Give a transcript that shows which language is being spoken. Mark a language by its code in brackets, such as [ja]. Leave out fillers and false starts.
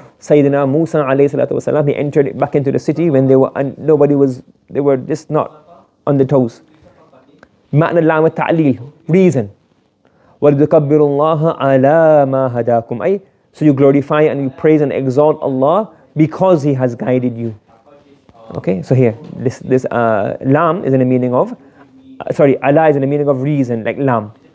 [en] Sayyidina Musa alayhi salatu wasalam, he entered back into the city when they were, they were just not on the toes. [ar] معنى اللام التعليل, reason. وَلْتُكَبِّرُوا اللَّهَ عَلَى مَا هَدَاكُمْ, [en] so you glorify and you praise and exalt Allah because He has guided you. Okay, so here, this lam is in the meaning of, ala is in the meaning of reason, like lam.